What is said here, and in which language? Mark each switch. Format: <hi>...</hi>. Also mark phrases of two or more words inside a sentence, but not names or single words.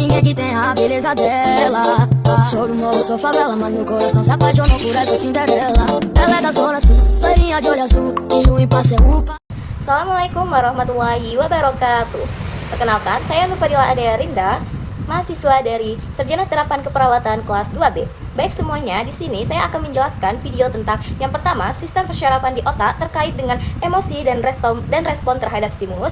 <pt>que tem a beleza dela. Sou do morro, sou favela, mas meu coração se apaixonou por essa Cinderela. Ela é da zona sul, loirinha de olho azul, e o impasse é upa.</pt> <ar>السلام عليكم ورحمة الله وبركاته.</ar> <id>Perkenalkan, saya Nufadila Adea Rinda, mahasiswa dari Sarjana Terapan Keperawatan kelas 2B. Baik semuanya, di sini saya akan menjelaskan video tentang yang pertama, sistem persyarafan di otak terkait dengan emosi dan respon terhadap stimulus.</id>